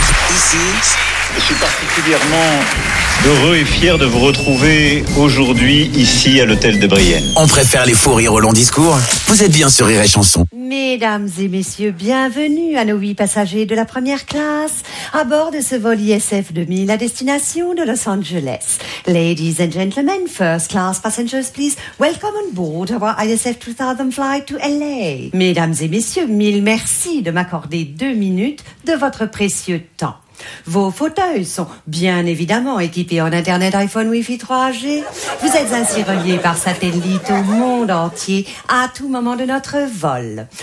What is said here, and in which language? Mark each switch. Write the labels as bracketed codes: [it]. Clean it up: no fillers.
[fr] Ici, je suis particulièrement heureux et fier de vous retrouver aujourd'hui ici à l'hôtel de Brienne. On préfère les fous rires au long discours. Vous êtes bien sur Rire et Chanson. Mesdames et messieurs, bienvenue à nos 8 passagers de la première classe à bord de ce vol ISF 2000 à destination de Los Angeles. [en] Ladies and gentlemen, first class passengers, please welcome on board our ISF 2000 flight to LA. [fr] Mesdames et messieurs, mille merci de m'accorder 2 minutes de votre précieux temps. Vos fauteuils sont bien évidemment équipés en Internet iPhone Wi-Fi 3G. Vous êtes ainsi reliés par satellite au monde entier à tout moment de notre vol.